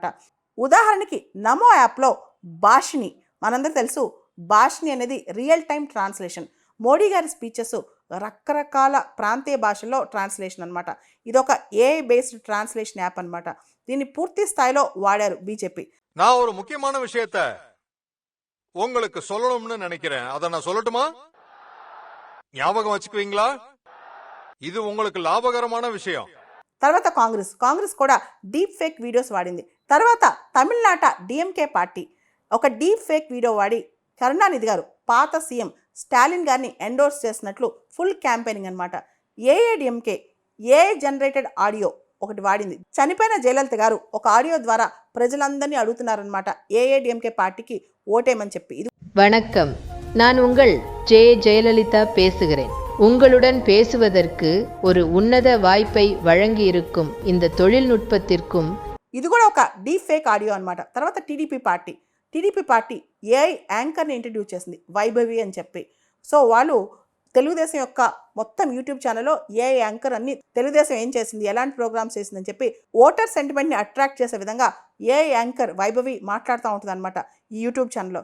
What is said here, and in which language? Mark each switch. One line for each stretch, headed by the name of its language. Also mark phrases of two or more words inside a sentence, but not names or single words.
Telugu: ఉదాహరణకి నమో యాప్లో భాషిని, మనందరూ తెలుసు భాషిని అనేది
English: real time translation.
Telugu: మోడీ గారి స్పీచెస్ రకరకాల ప్రాంతీయ భాషల్లో ట్రాన్స్లేషన్ అనమాట. ఇదొక
English: AI based translation app
Telugu: అనమాట. దీన్ని పూర్తి స్థాయిలో వాడారు బీజేపీ.
Tamil: నా ஒரு முக்கியமான விஷயத்தை உங்களுக்கு சொல்லணும்னு நினைக்கிறேன். அதை நான் சொல்லட்டுமா? ஞாபகம் வச்சுக்குவீங்களா? இது உங்களுக்கு லாபகரமான விஷயம்.
Telugu: తర్వాత కాంగ్రెస్ కూడా
English: deep fake videos
Telugu: వాడింది. తర్వాత తమిళనాట డిఎంకే పార్టీ ఒక
English: deep fake video
Telugu: వాడి కరుణానిధి గారు పాత సీఎం స్టాలిన్ గారిని ఎండోర్స్ చేసినట్లు
English: full campaigning
Telugu: అనమాట. ఏఐడిఎంకే
English: AI generated audio
Telugu: ఒకటి వాడింది. చనిపోయిన జయలలిత గారు ఒక ఆడియో ద్వారా ప్రజలందరినీ అడుగుతున్నారనమాట ఏఐడిఎంకే పార్టీకి ఓటేమని చెప్పి. ఇది
Tamil: வணக்கம், நான் உங்கள் ஜெயலலிதா பேசுகிறேன். உங்களுடன் பேசுவதற்கு ஒரு உன்னத வாய்ப்பை வழங்கி இருக்கும் இந்த தொழில்நுட்பத்திற்கும்.
Telugu: ఇది కూడా ఒక
English: deep fake audio
Telugu: అనమాట. తర్వాత టీడీపీ పార్టీ
English: AI anchor
Telugu: ఇంట్రడ్యూస్ చేసింది, వైభవి అని చెప్పి. సో వాళ్ళు తెలుగుదేశం యొక్క మొత్తం యూట్యూబ్ ఛానల్లో
English: AI anchor
Telugu: అన్ని తెలుగుదేశం ఏం చేసింది, ఎలాంటి ప్రోగ్రామ్స్ చేసిందని చెప్పి
English: voter sentiment attract
Telugu: చేసే విధంగా
English: AI anchor
Telugu: వైభవి మాట్లాడుతూ ఉంటుంది అనమాట ఈ యూట్యూబ్ ఛానల్లో.